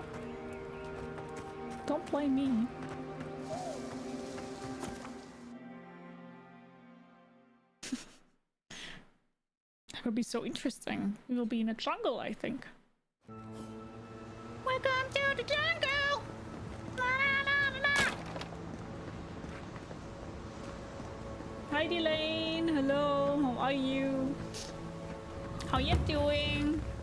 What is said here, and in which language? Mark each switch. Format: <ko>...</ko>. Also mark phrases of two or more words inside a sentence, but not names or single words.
<en>Don't blame me. That would be so interesting. We will be in a jungle, I think. Welcome to the jungle! La, la, la, la. Hi, Delane. Hello. How are you? How you doing?</en>